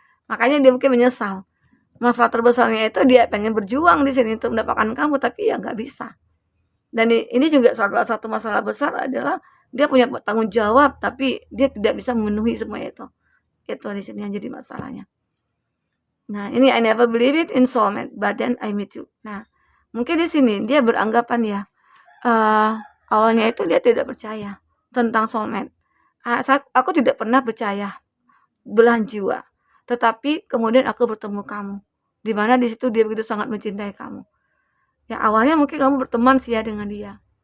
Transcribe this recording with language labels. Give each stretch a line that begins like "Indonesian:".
Indonesian: Makanya dia mungkin menyesal. Masalah terbesarnya itu dia pengen berjuang di sini untuk mendapatkan kamu, tapi ya nggak bisa. Dan ini juga salah satu masalah besar adalah dia punya tanggung jawab, tapi dia tidak bisa memenuhi semua itu. Itu di sini yang jadi masalahnya. Nah, ini
English: I never believe it in soulmate, but then I meet you.
Indonesian: Nah, mungkin di sini dia beranggapan ya, awalnya itu dia tidak percaya tentang soulmate. Aku tidak pernah percaya belahan jiwa. Tetapi kemudian aku bertemu kamu. Di mana di situ dia begitu sangat mencintai kamu. Ya awalnya mungkin kamu berteman sih ya dengan dia.